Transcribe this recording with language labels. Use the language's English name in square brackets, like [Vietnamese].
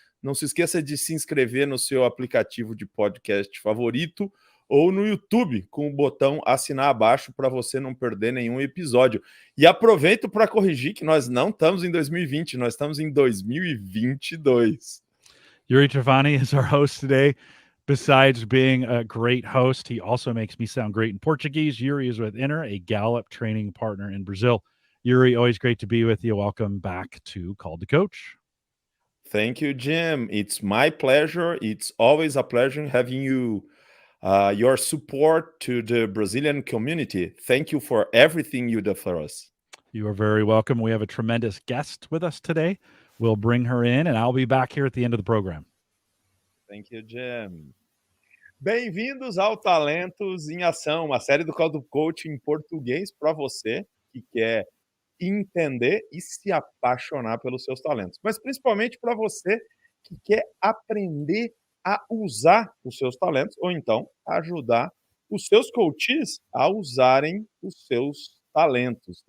[Portuguese] Não se esqueça de se inscrever no seu aplicativo de podcast favorito ou no YouTube com o botão assinar abaixo para você não perder nenhum episódio. E aproveito para corrigir que nós não estamos em 2020, nós estamos em 2022. [English] Yuri Trafani is our host today. Besides being a great host, he also makes me sound great in Portuguese. Yuri is with Inner, a Gallup training partner in Brazil. Yuri, always great to be with you. Welcome back to Call the Coach. Thank you, Jim. It's my pleasure. It's always a pleasure having you, your support to the Brazilian community. Thank you for everything you do for us. You are very welcome. We have a tremendous guest with us today. We'll bring her in, and I'll be back here at the end of the program. Thank you, Jim. [Portuguese] Bem-vindos ao Talentos em Ação, uma série do Call to Coach em português para você que quer entender e se apaixonar pelos seus talentos, mas principalmente para você que quer aprender a usar os seus talentos ou então ajudar os seus coaches a usarem os seus talentos.